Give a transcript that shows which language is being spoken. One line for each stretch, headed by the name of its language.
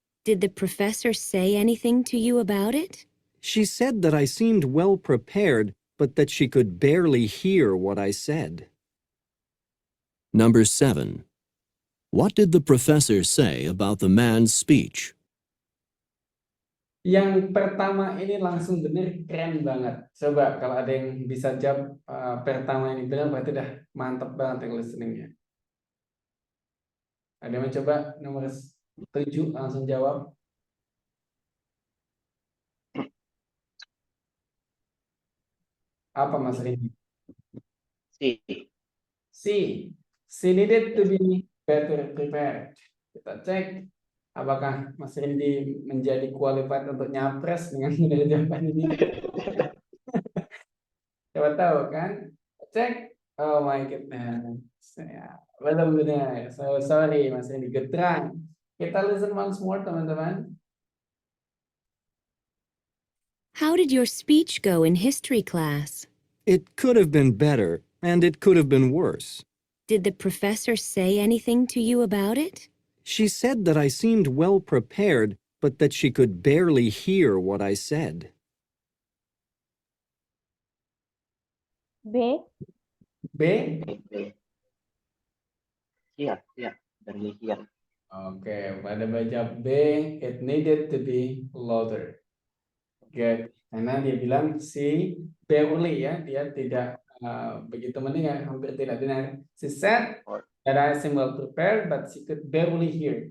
English: Did the professor say anything to you about it? She said that I seemed well prepared, but that she could barely hear what I said. Number 7. What did the professor say about the man's speech?
Indonesian: Yang pertama ini langsung bener, keren banget. Coba kalau ada yang bisa jawab pertama ini benar, berarti udah mantep banget yang listeningnya. Ada yang mencoba nomor 7 langsung jawab. Apa Mas Rindy?
English: She needed to be better prepared.
Indonesian: Kita cek apakah Mas Rindy menjadi qualified untuk nyapres dengan jawaban ini. Coba tahu kan? Cek.
English: Oh my goodness.
Indonesian: Ya, belum benar.
English: So sorry
Indonesian: Mas Rindy.
English: Good try.
Indonesian: Kita
English: listen once more
Indonesian: teman-teman.
English: How did your speech go in history class? It could have been better, and it could have been worse. Did the professor say anything to you about it? She said that I seemed well prepared, but that she could barely hear what I said. B. B.
Indonesian: Iya, dari here. Oke, pada baca B,
English: it needed to be louder. Good.
Indonesian: Karena dia bilang si barely ya, dia tidak begitu mendengar, hampir tidak dengar.
English: She said that I seem well prepared, but she could barely hear.